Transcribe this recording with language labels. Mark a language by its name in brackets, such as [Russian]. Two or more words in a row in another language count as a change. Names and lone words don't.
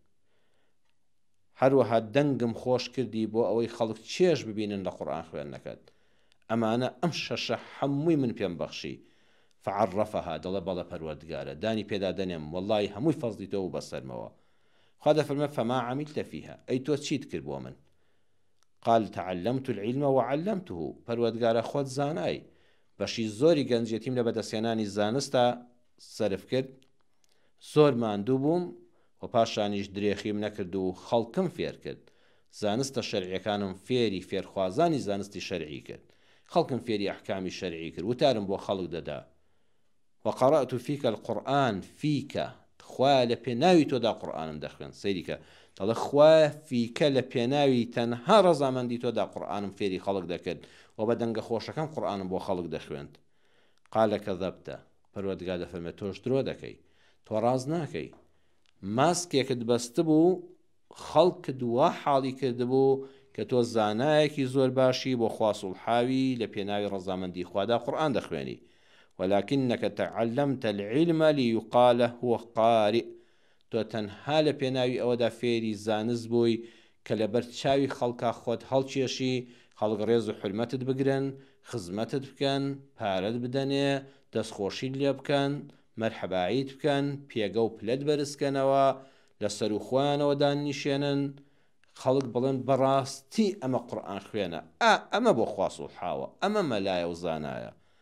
[Central Kurdish] هەروەها دەنگم خۆش کردی بۆ ئەوەی خەڵک چێژ ببینن لە قورئان خوێندنەکەت. ئەمانە ئەم شەشە هەمووی من پێم بەخشی. فعرفها، دەڵێ بەڵێ پەروەردگارە، دانی پێدا دەنێم، وەڵڵی هەمووی فەزلی تۆ بوو بەسەرمەوە. خوا دەفەرمێ [Arabic] فما عملت فيها، [Central Kurdish] ئەی تۆ چیت کرد بۆ من؟ [Arabic] قال تعلمت العلم وعلمته، [Central Kurdish] پەروەردگارە خۆت زانای، بەشی زۆری گەنجێتیم لە بەدەستێنانی زانستە سەرف کرد، زۆر ماندوو بووم و پاشانیش درێخیم نەکرد و خەڵکم فێر کرد. زانستە شەرعیەکانم فێری فێرخوازانی زانستی شەرعی کرد، خەڵکم فێری ئەحکامی شەرعی کرد، وتارم بۆ خەڵک دەدا. [Arabic] وقرأت فيك القرآن، [Central Kurdish] فيك خوا لە پێناوی تۆدا قورئانم دەخوێن، سەیریکە دەڵێ خوا فیکە لە پێناوی تەنها ڕەزامەندی تۆدا قورئانم فێری خەڵک دەکرد و بە دەنگە خۆشەکەم قورئانم بۆ خەڵک دەخوێند. [Arabic] قال كذبت، [Central Kurdish] پەروەردگار دەفەرمێ تۆش درۆ دەکەی، تۆ ڕاز ناکەی، ماسکێکت بەست بوو، خەڵکت وا حاڵی کردبوو کە تۆ زانایەکی زۆر باشی بۆ خوا سوڵحاوی لە پێناوی ڕەزامەندی خوادا قورئان دەخوێنی. [Arabic] ولكنك تعلمت العلم ليقال هو قارئ، [Central Kurdish] تۆ تەنها لە پێناوی ئەوەدا فێری زانست بووی کە لەبەر چاوی خەڵکا خۆت هەڵکێشی، خەڵک ڕێز و حرمەتت بگرن، خزمەتت بکەن، پارەت بدەنێ، دەستخۆشیت لێ بکەن، مەرحەباییت بکەن، پێگە و پلەت بەرزکەنەوە، لەسەر و خۆیانەوە دانیشێنن، خەڵک بڵێن بەڕاستی ئەمە قورئان خوێنە، ئەمە بۆ خوا سوڵحاوە، ئەمە مەلایە و زانایە.